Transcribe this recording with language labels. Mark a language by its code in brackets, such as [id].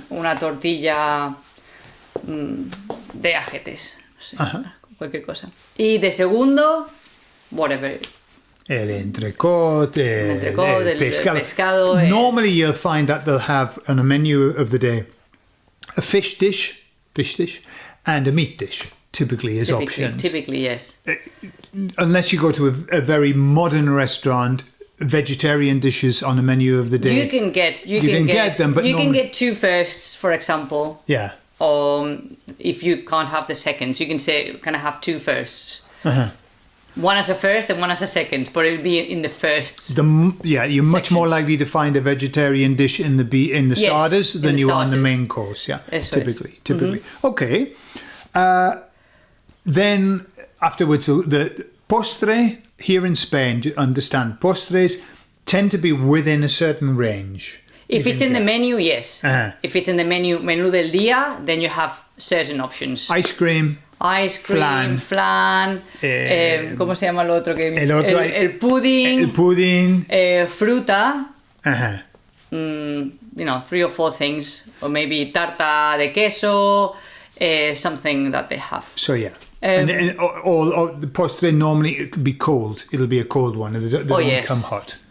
[es] O una tortilla de ajetes. No sé, cualquier cosa. Y de segundo, [en] whatever. [es] El entrecot, el pescado. [en] Normally you'll find that they'll have on a menu of the day a fish dish, and a meat dish, typically as options. Typically, yes. Unless you go to a very modern restaurant, vegetarian dishes on the menu of the day. You can get them, but you can get 2 firsts, for example. Yeah. If you can't have the seconds, you can have 2 firsts. Uh-huh. One as a first and one as a second, but it'll be in the firsts. You're much more likely to find a vegetarian dish in the starters than you are in the main course. Yeah, typically. Mm-hmm. Okay. Then afterwards, the postre here in Spain. You understand, postres tend to be within a certain range. If it's in the menu, yes. Uh-huh. If it's in the menú del día, then you have certain options. Ice cream, [es] flan, ¿cómo se llama lo otro? El [en] pudding, [es] fruta, uh-huh. [en] 3 or 4 things, or maybe [es] tarta de queso, [en] something that they have. So yeah, and all the postre normally it could be cold. It'll be a cold one. They don't come hot.